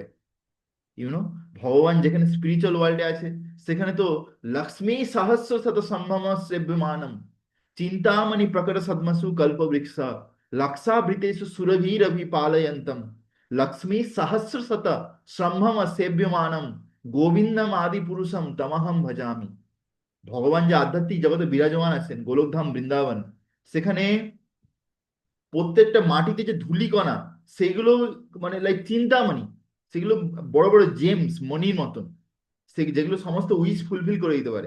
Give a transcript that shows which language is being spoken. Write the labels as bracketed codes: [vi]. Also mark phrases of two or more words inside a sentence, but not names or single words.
[bn] ইউনো, ভগবান যেখানে [en] spiritual world [bn] আছে, সেখানে তো [sa] লক্ষ্মী সহস্র শত সম্ভ্রম সেব্যমানম, চিন্তামণি প্রকট সদ্মসু কল্পবৃক্ষ, লক্ষাভৃতেষু সুরভীরভি পালয়ন্তম, লক্ষ্মী সহস্র শত সম্ভ্রম সেব্যমানম, গোবিন্দম আদি পুরুষম তমহম ভজামি। [bn] ভগবান যে আধ্যাত্মিক জগতে বিরাজমান আছেন, গোলকধাম বৃন্দাবন, সেখানে প্রত্যেকটা মাটিতে যে ধূলিকণা, সেগুলো মানে লাইক চিন্তামণি, সেগুলো বড় বড় জেমস, মণির মতন, সে যেগুলো সমস্ত [en] wish fulfil [bn] করে দিতে পারে।